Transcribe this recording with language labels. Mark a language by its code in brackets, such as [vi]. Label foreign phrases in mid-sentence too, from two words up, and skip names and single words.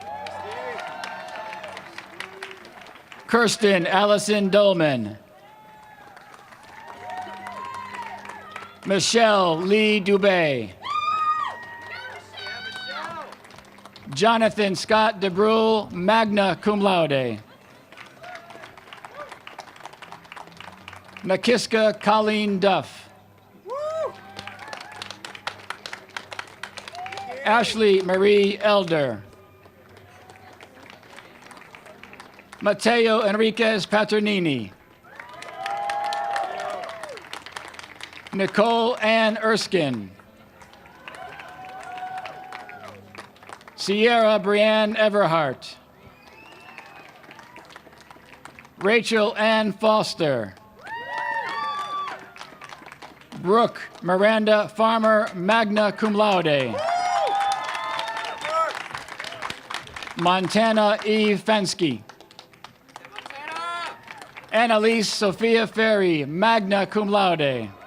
[en] Kirsten Allison Dolman. Michelle Lee Dubé. Jonathan Scott DeBrule, [la] magna cum laude. [en] Nakiska Colleen Duff. Ashley Marie Elder. Mateo Enriquez Paternini. Nicole Ann Erskine. Sierra Brianne Everhart. Rachel Ann Foster. Brooke Miranda Farmer, [la] magna cum laude. [en] Montana E. Fensky. Annalise Sophia Ferry, [la] magna cum laude.